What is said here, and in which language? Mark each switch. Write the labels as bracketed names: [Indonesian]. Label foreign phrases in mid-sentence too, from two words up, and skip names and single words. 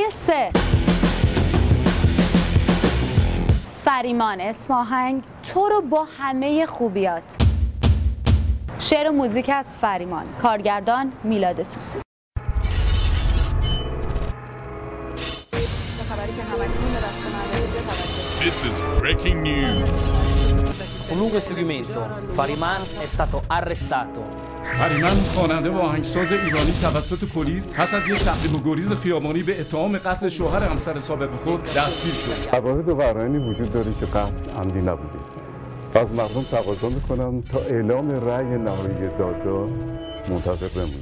[Persian] 3 فریمان اسم آهنگ تو رو با همه خوبیات. شعر و موزیک از فریمان، کارگردان میلاد توسی. [English] This is breaking news. [Italian] Un lungo inseguimento. Fariman è stato arrestato. [Persian] فریمان خواننده و آهنگساز ایرانی توسط پلیس پس از یک تقریب و گریز خیابانی به اتهام قتل شوهر همسر سابق خود دستگیر شد. شواهد و برهانی وجود داره که قتل عمدی نبوده. از مردم تقاضا میکنم تا اعلام رأی نهایی دادگاه منتظر بمونن.